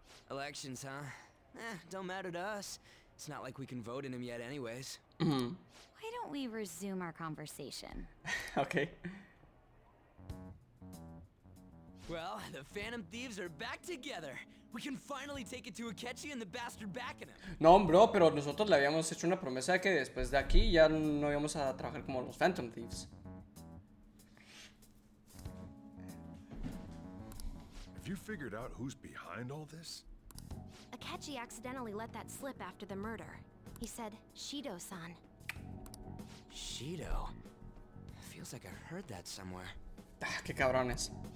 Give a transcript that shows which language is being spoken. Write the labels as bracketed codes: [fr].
[en] Elections, huh? Don't matter to us. It's not like we can vote in them yet anyways. Mm-hmm. Why don't we resume our conversation? Okay. Well, the Phantom Thieves are back together. We can finally take it to Akechi and the bastard back in him. [es] No, bro, pero nosotros le habíamos hecho una promesa de que después de aquí ya no íbamos a trabajar como los Phantom Thieves. [en] Have you figured out who's behind all this? Akechi accidentally let that slip after the murder. He said, Shido-san. Shido? Feels like I heard that somewhere. [es] Ah, qué cabrones.